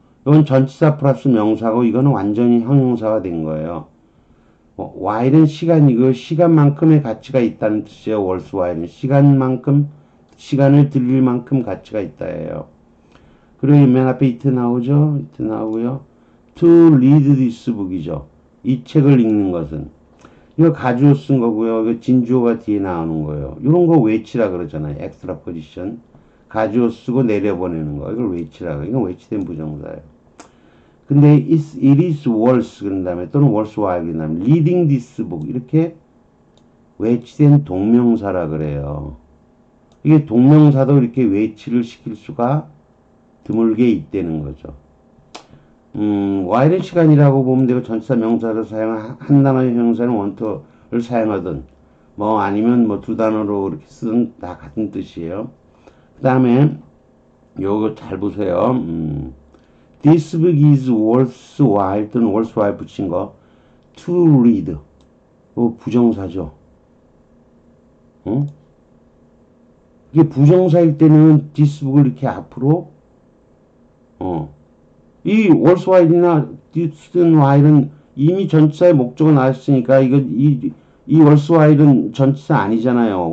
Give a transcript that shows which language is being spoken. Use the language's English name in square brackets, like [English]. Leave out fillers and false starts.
[Korean] 이건 전치사 플러스 명사고 이거는 완전히 형용사가 된 거예요. while은 시간이고 시간만큼의 가치가 있다는 뜻이에요. worthwhile은 시간만큼 시간을 들일 만큼 가치가 있다예요. 그리고 맨 앞에 it 나오죠. it 나오고요. [English] to read this book이죠. [Korean] 이 책을 읽는 것은 이거 가주어 쓴 거고요. 이거 진주어가 뒤에 나오는 거예요. 이런 거 외치라 그러잖아요. 엑스트라 포지션. 가주어 쓰고 내려보내는 거. 이걸 외치라 그래요. 이건 외치된 부정사예요. 근데 [English] it is worth [Korean] 그런 다음에 또는 worthwhile 그런 다음에 [English] reading this book [Korean] 이렇게 외치된 동명사라 그래요. 이게 동명사도 이렇게 외치를 시킬 수가 드물게 있다는 거죠. while은 시간이라고 보면 되고 전치사 명사를 한 단어의 형용사는 원터를 사용하든 뭐 아니면 뭐 두 단어로 이렇게 쓰든 다 같은 뜻이에요. 그 다음에 요거 잘 보세요. [English] This book is worthwhile [Korean] 또는 [English] worthwhile [Korean] 붙인 거 [English] to read. [Korean] 부정사죠. 어? 이게 부정사일 때는 [English] this book [Korean] 을 이렇게 앞으로 이 worthwhile이나 this while은 이미 전치사의 목적어 나왔으니까 이 worthwhile은 전치사 아니잖아요.